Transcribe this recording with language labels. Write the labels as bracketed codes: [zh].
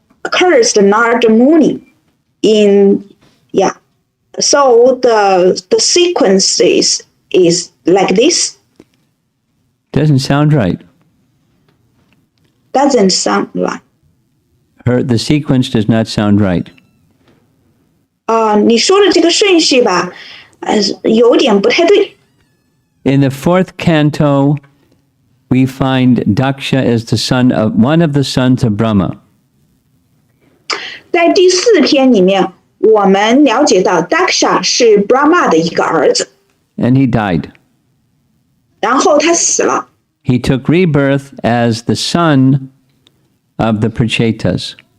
[en] cursed Narada Muni in, yeah. So the sequence is like this. Doesn't sound right. Doesn't sound right. The sequence does not sound right. [zh] 你说的这个顺序吧，有点不太对。 [en] In the fourth canto, we find Daksha as one of the sons of Brahma. [zh] 在第4篇里面，我们了解到 Daksha 是 Brahma 的一个儿子， [en] And he died. [zh] 然后他死了， [en] He took rebirth as the son of the Prachetas.